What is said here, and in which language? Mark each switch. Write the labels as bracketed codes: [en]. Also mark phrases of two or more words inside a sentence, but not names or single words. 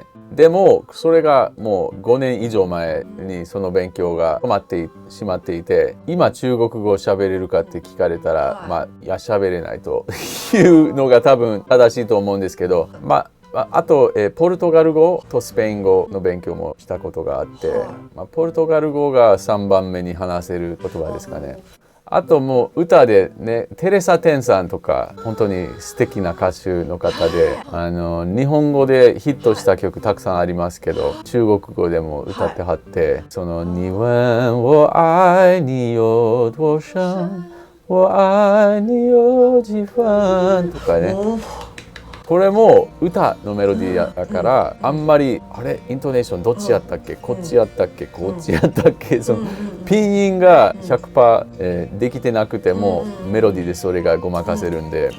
[ja] でもそれがもう5年以上前にその勉強が止まってしまっていて、今中国語を喋れるかって聞かれたら、いや喋れないというのが多分正しいと思うんですけど、あと、ポルトガル語とスペイン語の勉強もしたことがあって、ポルトガル語が3番目に話せる言葉ですかね。あともう歌でね、テレサ・テンさんとか本当に素敵な歌手の方で、日本語でヒットした曲たくさんありますけど、中国語でも歌ってはって、その [zh] 你问我愛你有多深，我愛你有幾分 [ja] とかね。これも歌のメロディーだから、あんまりあれイントネーションどっちやったっけ、こっちやったっけ、こっちやったっけ、そのピンインが 100%、できてなくてもメロディーでそれがごまかせるんで。